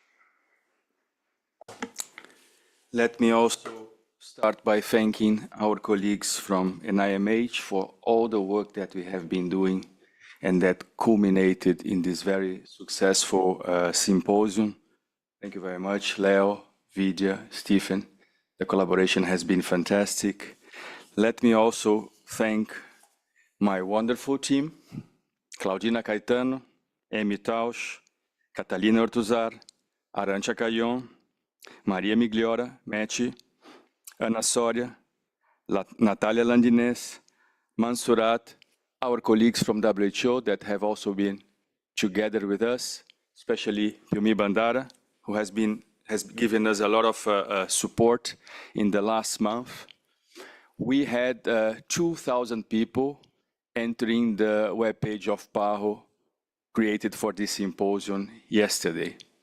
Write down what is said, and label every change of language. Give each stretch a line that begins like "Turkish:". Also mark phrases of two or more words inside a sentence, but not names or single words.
English: Let me also start by thanking our colleagues from NIMH for all the work that we have been doing and that culminated in this very successful symposium. Thank you very much, Leo, Vidya, Stephen. The collaboration has been fantastic. Let me also thank my wonderful team, Claudina Caetano, Amy Tausch, Catalina Ortuzar, Arantxa Cayon, Maria Migliora, Mechi, Ana Soria, Natalia Landines, Mansurat, our colleagues from WHO that have also been together with us, especially Pumi Bandara, who has given us a lot of support in the last month. We had 2,000 people entering the webpage of PAHO created for this symposium yesterday.